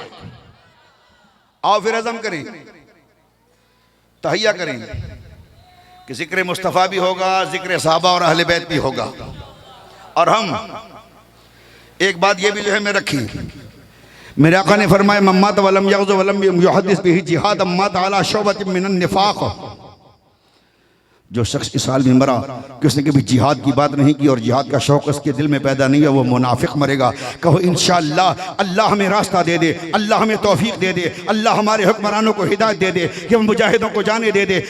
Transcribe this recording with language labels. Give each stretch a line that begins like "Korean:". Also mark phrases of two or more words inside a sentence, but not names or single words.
Urdu: آؤ پھر عزم کریں، تہیہ کریں کہ ذکر مصطفیٰ بھی ہوگا، ذکر صحابہ اور اہل بیت بھی ہوگا. اور ہم ایک بات یہ بھی جو ہے میں رکھی، میرے آقا نے فرمایا
Arabic: من مات ولم یغز ولم یحدث به جہاد مات علی شعبۃ من النفاق.
Urdu: جو شخص اس حال میں مرا کہ اس نے کبھی جہاد کی بات نہیں کی اور جہاد کا شوق اس کے دل میں پیدا نہیں ہے، وہ منافق مرے گا. کہو انشاءاللہ اللہ ہمیں راستہ دے دے، اللہ ہمیں توفیق دے دے، اللہ ہمارے حکمرانوں کو ہدایت دے دے کہ ہم مجاہدوں کو جانے دے دے.